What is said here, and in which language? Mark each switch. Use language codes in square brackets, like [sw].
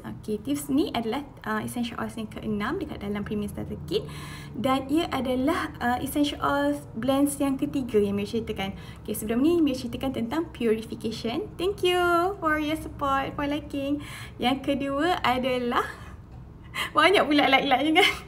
[ms] Okay, tips ni adalah essential oils yang ke-6 dekat dalam premium starter kit. Dan ia adalah essential oils blends yang ketiga yang Mira ceritakan. Okay, sebelum ni Mira ceritakan tentang purification. [en] Thank you for your support, for liking. [ms] Yang kedua adalah banyak pula like-like kan.